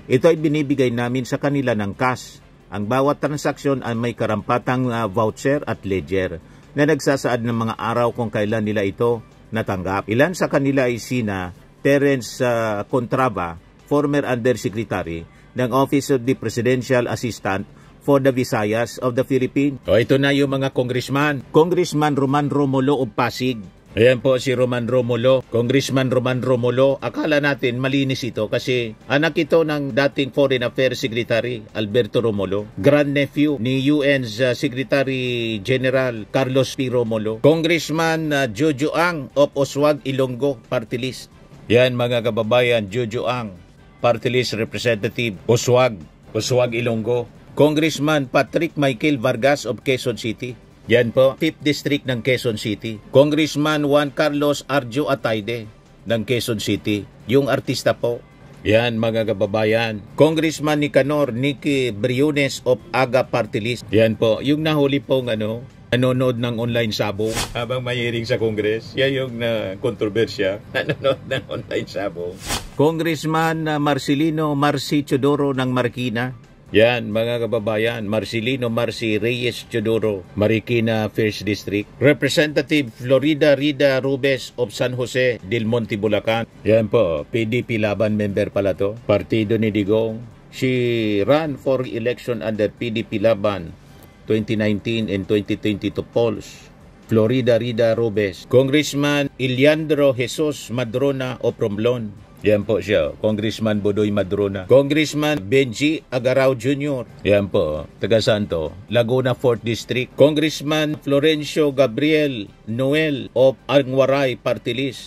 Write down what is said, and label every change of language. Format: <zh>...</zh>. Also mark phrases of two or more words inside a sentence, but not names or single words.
<tl>Ito ay binibigay namin sa kanila ng cash. Ang bawat transaksyon ay may karampatang voucher at ledger na nagsasaad ng mga araw kung kailan nila ito natanggap. Ilan sa kanila ay sina Terence Contrava,</tl> <en>former Undersecretary ng Office of the Presidential Assistant for the Visayas of the Philippines.</en> <tl>O ito na yung mga congressman. Congressman Roman Romulo of Pasig. Ayan po si Roman Romulo. Congressman Roman Romulo. Akala natin malinis ito kasi anak ito ng dating Foreign Affairs Secretary Alberto Romulo. Grandnephew ni UN's Secretary General Carlos P. Romulo. Congressman Jojo Ang of Oswag Ilonggo Party List. Yan mga kababayan, Jojo Ang, Party List Representative Oswag Ilonggo. Congressman Patrick Michael Vargas of Quezon City. Yan po, 5th District ng Quezon City. Congressman Juan Carlos Arjo Atayde ng Quezon City. Yung artista po. Yan mga kababayan. Congressman Nicanor Nicky Briones of Aga Party List. Yan po, yung nahuli pong nanonood ng online sabong habang may hearing sa Congress. Yan yung kontrobersya. Nanonood ng online sabong. Congressman Marcelino Marci Chodoro ng Marikina. Yan mga kababayan, Marcelino Marci Reyes Chodoro, Marikina 1st District. Representative Florida Rida Rubes of San Jose del Monte, Bulacan. Yan po, PDP Laban member pala to. Partido ni Digong.</tl> <en>She ran for election under PDP Laban 2019 and 2022 polls.</en> <tl>Florida Rida Rubes. Congressman Iliandro Jesus Madrona of Romblon. Yan po siya, Congressman Bodoy Madrona. Congressman Benji Agarao Jr. Yan po, taga Santo, Laguna 4th District. Congressman Florencio Gabriel Noel of Angwaray Party List.</tl>